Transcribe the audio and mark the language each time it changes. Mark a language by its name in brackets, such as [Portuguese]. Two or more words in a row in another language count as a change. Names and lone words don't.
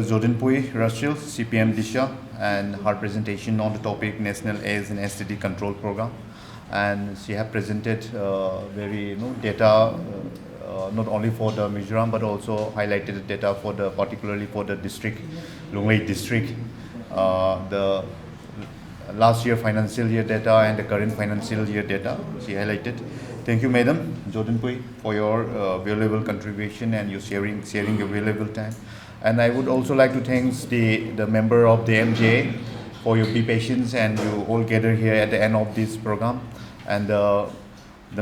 [English] Zodenpui Rachel, CPM Disha, and her presentation on the topic National AIDS and STD Control Program. And she have presented very data not only for the Mizoram but also highlighted the data for particularly for the district Lunglei district, the last year financial year data and the current financial year data she highlighted. Thank you, Madam Jordan Pui, for your valuable contribution and your sharing your valuable time. And I would also like to thank the member of the MJA for your be patience and you all gather here at the end of this program, and the